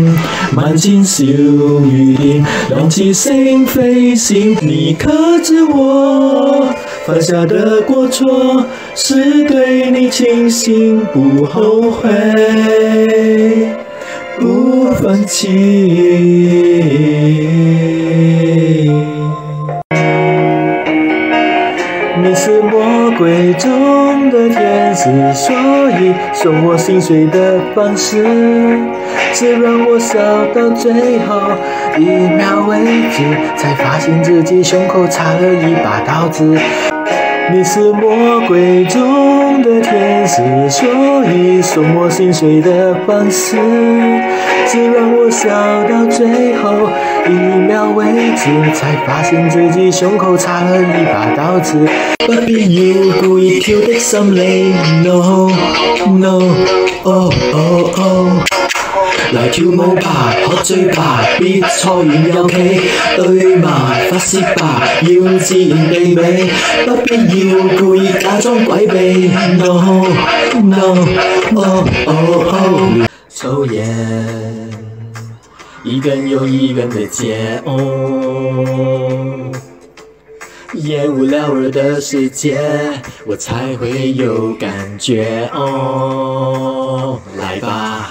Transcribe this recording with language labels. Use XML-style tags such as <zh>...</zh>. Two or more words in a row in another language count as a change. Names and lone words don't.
<zh>萬千小雨點，兩次星飛閃，你可知我犯下的過錯，是對你傾心不後悔，不放棄。你是魔鬼中的天使，所以送我心碎的方式是让我笑到最后一秒为止，才发现自己胸口插了一把刀子。你是魔鬼中的天使，所以送我心碎的方式是让我笑到最後一秒為止，才發現自己胸口插了一把刀子。不必要故意挑的心理 ，</zh> <en>No No Oh Oh Oh。</en> <zh>來跳舞吧，喝醉吧，別錯完又企，對嘛發洩吧，要自然地美，不必要故意假裝詭秘 ，</zh> <en>No No Oh Oh Oh。</en> <zh>抽煙，一根又一根的接烟雾缭繞的世界，我才會有感覺來吧。</zh>